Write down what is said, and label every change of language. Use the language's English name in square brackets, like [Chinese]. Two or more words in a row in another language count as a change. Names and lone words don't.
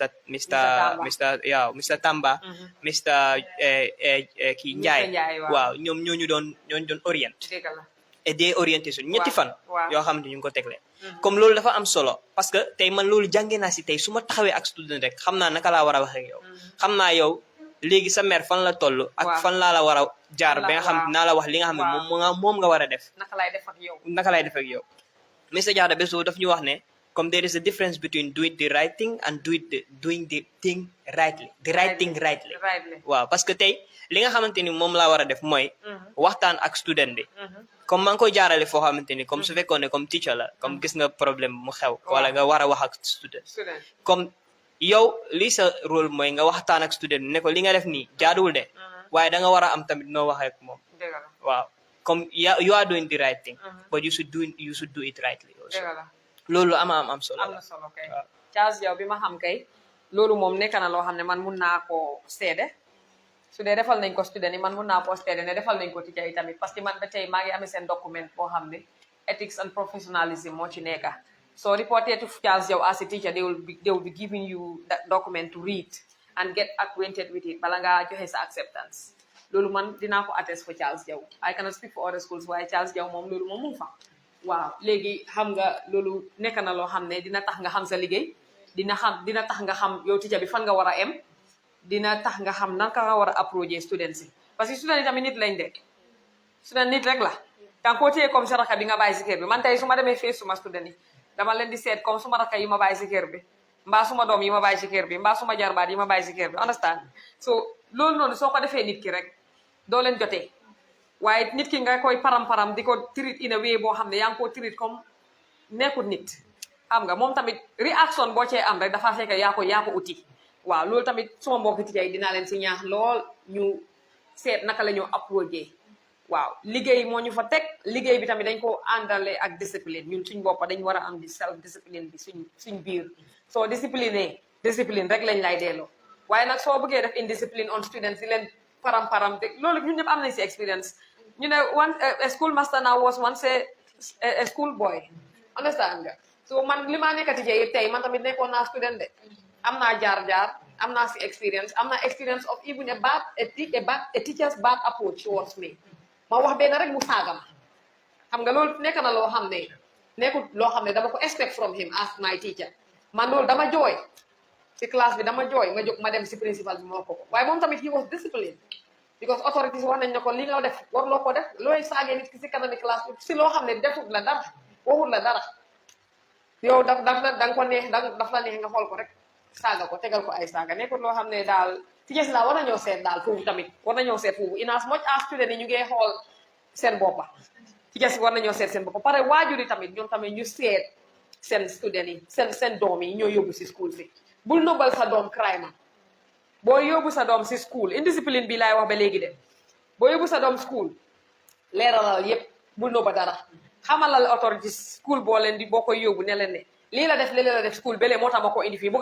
[Wolof] Mr Tamba Mr kii Ndiaye waaw ñoom ñooñu doon [French] orienté et des orientation [Wolof] ñetti fan yoo xamante ñu ngi ko tegle comme loolu dafa am solo [French] parce que [Wolof] tey man loolu jàngee naa si tey su ma taxawee ak student rek xam naa naka laa war a wax ak yow xam naa yow léegi sa mère fan la toll ak fan laa la war a jaar ba nga xam naa la wax li nga xam ne moom nga war a def naka lay def ak yow Mr Diatta bés boobu daf ñu wax ne comme [English] there is a difference between doing the right thing and doing the thing rightly the right thing rightly [Wolof] waaw [French] parce que [Wolof] tey li nga xamante ni moom laa war a def mooy waxtaan ak student bi comme maa ngi koy jaarale foo xamante ni comme su fekkoon ne comme teacher la comme gis nga problème mu xew wala nga war a wax ak student comme yow lii sa rôle mooy nga waxtaan ak student bi ne ko li nga def nii jaaduwul de waaye da nga war a am tamit noo waxee ak moom waaw comme [English] you are doing the right thing but you should do it rightly also [Wolof] loolu am solo am na solo kay Charles yow bi ma xam kay loolu moom nekk na loo xam ne man mun naa koo seede su dee defal nañ ko student yi man mun naa koo seede ne defal nañ ko teacher yi tamit [French] parce que [Wolof] man ba tey maa ngi amee seen document boo xam ne [English] ethics and professionalism [Wolof] moo ci nekka [English] so reported to Charles [Wolof] yow [English] as a teacher they will be giving you that document to read and get acquainted with it [Wolof] bala ngaa joxe sa acceptance loolu man dinaa ko attest [English] for Charles [Wolof] yow [English] I cannot speak for other schools [Wolof] waaye Charles yow moom loolu moom mu fa waaw léegi xam nga loolu nekk na loo xam ne dina tax nga xam sa liggéey dina tax nga xam yow teacher bi fan nga war a em dina tax nga xam naka nga war a approcher students yi [French] parce que [Wolof] student yi tamit nit lañ de student nit rek la danga koo téye comme sa raka bi nga bàyyi si kër bi man tey su ma demee fee suma student yi dama leen di seet comme suma raka yi ma bàyyi si kër bi mbaa suma doom yi ma bàyyi si kër bi mbaa suma jarbaat yi ma bàyyi si kër bi understand so loolu noonu soo ko defee nit ki rek doo leen jotee waaye nit ki nga koy param-param di ko treat [English] in a way [Wolof] boo xam ne yaa ngi koo treat comme nekkul nit xam nga moom tamit réaction boo cee am rek dafa fekk yaa ko uti waaw loolu tamit suma mbokki teacher yi dinaa leen si ñaax lool ñu seet naka la ñu approché waaw liggéey moo ñu fa teg liggéey bi tamit dañ ko àndale ak discipline ñun suñ boppa dañ war a am di [English] self discipline [Wolof] bi suñ biir soo discipline rek lañ lay delloo waaye nag soo bëggee def [English] indiscipline on students [Wolof] di leen param te loolu ñun ñëpp am nañ si experience ñu ne [English] a school master now was once a school boy understand [Wolof] nga so man li maa nekk teacher yi tey man tamit nekkoon naa student de am naa jaar am naa si experience am naa [English] experience of even a teacher's bad approach towards me [Wolof] ma wax benn rek mu saaga ma xam nga loolu nekk na loo xam ne nekkul loo xam ne dama ko [English] expect from him as my teacher [Wolof] man loolu dama jooy si classe bi dama jooy ma jóg ma dem si principal bi moo ko waaye moom tamit [English] he was disciplined because authorities [Wolof] wax nañ ne ko li nga def warloo ko def looy saagee nit ki si kanami classe bi si loo xam ne defut la dara waxut la dara yow daf la ko neex daf la neex nga xool ko rek saaga ko tegal ko ay saaga nekkul loo xam ne daal teachers la war nañoo seet daal foofu tamit war nañoo seet foofu [English] in as much as students [Wolof] yi ñu ngi xool seen boppa teachers war nañoo seet seen boppa pare waajur yi tamit ñoom tamit ñu seet seen students yi seen doom yi ñoo yóbbu si school si bul nobal sa doom crime boo yóbbu sa doom si school indiscipline bi laay wax ba léegi de boo yóbbu sa doom school leeralal yépp bul noba dara xamalal authorities school boo leen di boo koy yóbbu ne leen ne lii la def school belee moo tax ma ko indi fii bugga